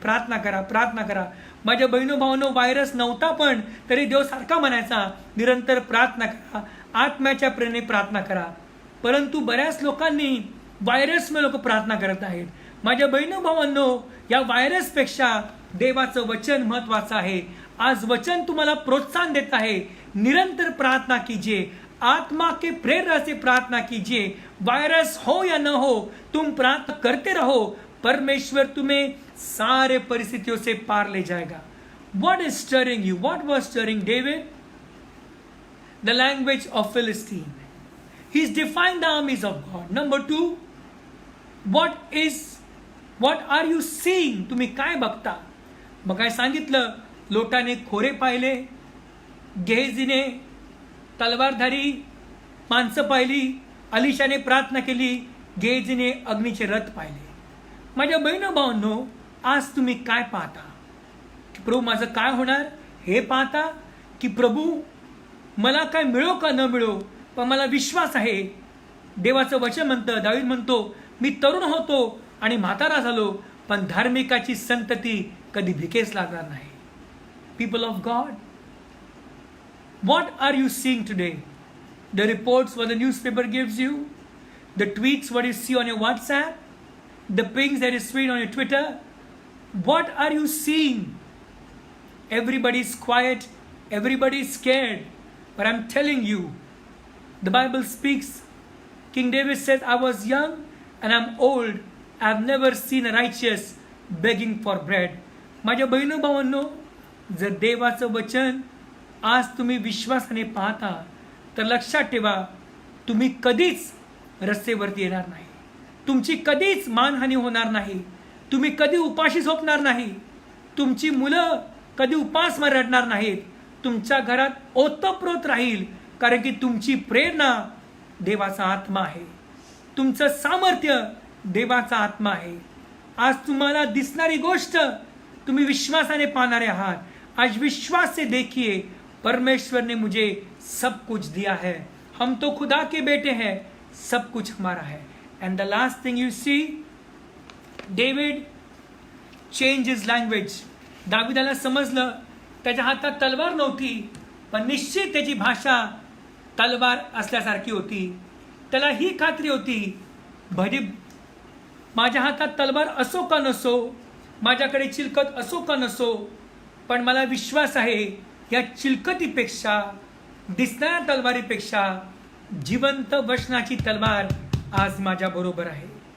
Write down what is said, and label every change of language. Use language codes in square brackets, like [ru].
[mr] प्रार्थना करा, प्रार्थना करा. माझ्या बहिणो भावांनो, व्हायरस नव्हता पण तरी देव सारखा म्हणायचा, निरंतर प्रार्थना करा, आत्म्याच्या प्रेरणेने प्रार्थना करा. परंतु बऱ्याच लोकांनी व्हायरसमुळे लोक प्रार्थना करत आहेत. माझ्या बहिणो भावांनो, या व्हायरसपेक्षा देवाचं वचन महत्वाचं आहे. आज वचन तुम्हाला प्रोत्साहन देत आहे, [hi] निरंतर प्रार्थना कीजिए, आत्मा के प्रेरणा से प्रार्थना कीजिए. वायरस हो या न हो, तुम प्रार्थना करते रहो, परमेश्वर तुम्हें सारे परिस्थितियों से पार ले जाएगा. [en] What is stirring you? What was stirring David? The language of Philistine. He's defined the armies of God. Number 2, what are you seeing? [mr] तुम्ही काय बघता? मग काय सांगितलं? लोटाने खोरे पाहिले, गेहजीने तलवारधारी माणसं पाहिली, अलिशाने प्रार्थना केली, गेहजीने अग्नीचे रथ पाहिले. माझ्या बहिणी भावांनो, आज तुम्ही काय पाहता? की प्रभू माझं काय होणार हे पाहता, की प्रभू मला काय मिळो का न मिळो, पण मला विश्वास आहे देवाचं वचन म्हणतं, दावीद म्हणतो, मी तरुण होतो आणि म्हातारा झालो, पण धार्मिकाची संतती कधी भिकेस लागणार नाही. [en] People of God, what are you seeing today? The reports what the newspaper gives you, the tweets what you see on your WhatsApp, the pings that you see on your Twitter. What are you seeing? Everybody is quiet, everybody is scared. But I'm telling you, the Bible speaks, King David says, I was young and I'm old. I've never seen a righteous begging for bread. [mr] माझ्या बहिणो भावांनो, जर देवाचं वचन आज तुम्ही विश्वासाने पाहता तर लक्षात ठेवा, तुम्ही कधीच रस्त्यावरती येणार नाही, तुमची कधीच मानहानी होणार नाही, तुम्ही कधी उपाशी झोपणार नाही, तुमची मुलं कधी उपास रडणार नाहीत, तुमच्या घरात ओतप्रोत राहील, कारण की तुमची प्रेरणा देवाचा आत्मा आहे, तुमचं सामर्थ्य देवाचा आत्मा आहे. आज तुम्हाला दिसणारी गोष्ट तुम्ही विश्वासाने पाहणारे आहात. [hi] आज विश्वास से देखिए, परमेश्वर ने मुझे सब कुछ दिया है, हम तो खुदा के बेटे हैं, सब कुछ हमारा है. [en] And the last thing you see, David change his language. [mr] दाविदाला समजलं त्याच्या हातात तलवार नव्हती, पण निश्चित त्याची भाषा तलवार असल्यासारखी होती. त्याला ही खात्री होती, भले माझ्या हातात तलवार असो का नसो, माझ्याकडे चिलकत असो का नसो, पण मला विश्वास आहे या चिलकतीपेक्षा, दिसणाऱ्या तलवारीपेक्षा जिवंत वचनाची तलवार आज माझ्या बरोबर आहे.